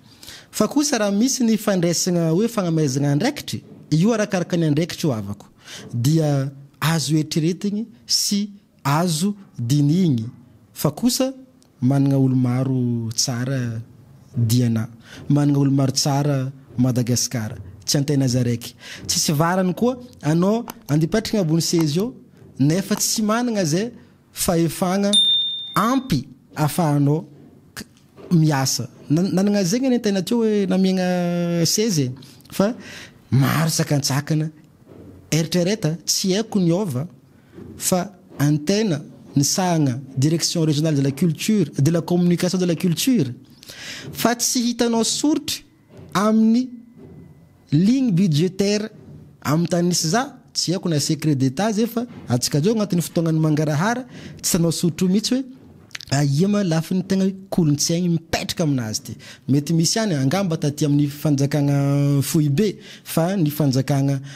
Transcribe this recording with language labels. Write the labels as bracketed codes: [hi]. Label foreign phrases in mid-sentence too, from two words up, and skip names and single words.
[mg] fa kosa raha misy ny fandraisagna hoe fagnamezagna andraikitry io arakaraka ny andraikitry ho avako dia azo eritreretigny sy azo dinigny fa kosa managna olo maro tsara diana managna olo maro tsara Madagasikara tsy antena zaraiky tsisy varany koa anao andipatrika ambony sezy eo nefa tsy managna zay fahefagna ampy afahanao miasa nanagna zegny ny tena teo hoe namiagna sezy fa maro sakantsakana eritrereta tsy haiko ny ova fa antena ny sahagna [fr] direction régionale de la culture de la communication de la culture [mg] fa tsy hitanao sorotry amin'ny [fr] ligne budgétaire [mg] amin'ny tany nisy za tsy haiko na [fr] secret d'état [mg] zay fa atsika zao agnatin'ny fotoagnany mangarahara tsy tanao sorotro mihitsy hoe iama lafiny tegna kolontsaigny mipetraka aminazy ty mety misy any angamba taty amin'ny fanjakagna foibe fa ny fanjakagna